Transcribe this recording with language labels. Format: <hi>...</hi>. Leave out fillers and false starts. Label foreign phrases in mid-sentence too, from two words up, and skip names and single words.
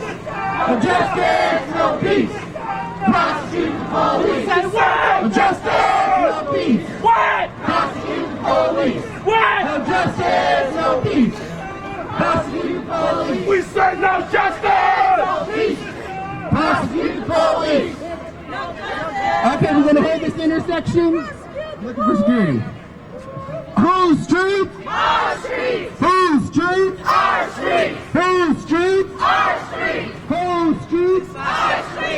<en>No justice! No peace! Prosecute the police! No justice! No peace! What? Prosecute the police! What? No justice! No peace! Prosecute the police! We say no justice! No peace! Prosecute the police! Okay, we're gonna hold this intersection. Looking for security. Whose street? Our street! Whose street? Our street! Whose street? Our street! Whose street? Our street!</en>